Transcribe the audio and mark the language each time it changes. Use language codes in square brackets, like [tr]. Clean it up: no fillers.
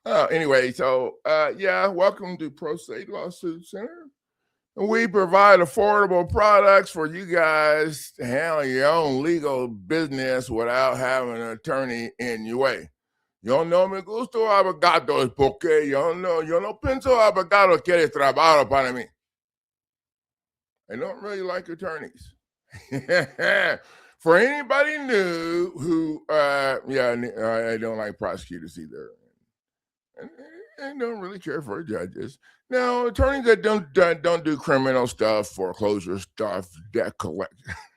[en] Anyway, so yeah, welcome to Pro State Lawsuit Center. We provide affordable products for you guys to handle your own legal business without having an attorney in your way. [es] Yo no me gusto abogados porque yo no pienso abogado quiere trabajo para mí. [en] I don't really like attorneys. For anybody new who, I don't like prosecutors either. I don't really care for judges. Now, attorneys that don't do criminal stuff, foreclosure stuff, debt collection.